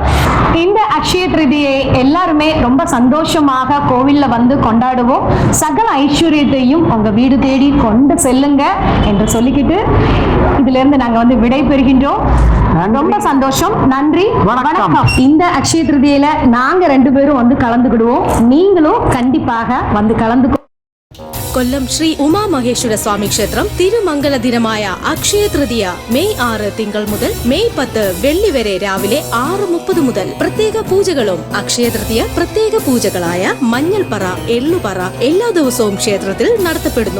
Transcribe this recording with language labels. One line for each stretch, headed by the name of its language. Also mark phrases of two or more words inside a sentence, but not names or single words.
Tamil: இந்த அக்ஷய திருதியை எல்லாருமே ரொம்ப சந்தோஷமாக கோவில்ல வந்து கொண்டாடுவோம். சகல ஐஸ்வர்யத்தையும் உங்க வீடு தேடி கொண்டு செல்லுங்க என்று சொல்லிக்கிட்டு இதுல இருந்து நாங்க வந்து விடை பெறுகின்றோம். ரொம்ப சந்தோஷம். நன்றி, வணக்கம். இந்த அக்ஷய திருதியில நாங்க 2 பேரும் வந்து கலந்துக்கிடுவோம். நீங்களும் കണ്ടിപ്പാக வந்து കലந்து.
Malayalam: കൊല്ലം ശ്രീ ഉമാ മഹേശ്വര സ്വാമി ക്ഷേത്രം തിരുമംഗല ദിനമായ അക്ഷയ തൃതീയ മെയ് 6 തിങ്കൾ മുതൽ മെയ് 10 വെള്ളി വരെ രാവിലെ 6:30 മുതൽ പ്രത്യേക പൂജകളും അക്ഷയ തൃതീയ പ്രത്യേക പൂജകളായ മഞ്ഞൾപ്പറ, എള്ളുപറ എല്ലാ ദിവസവും ക്ഷേത്രത്തിൽ നടത്തപ്പെടുന്നു.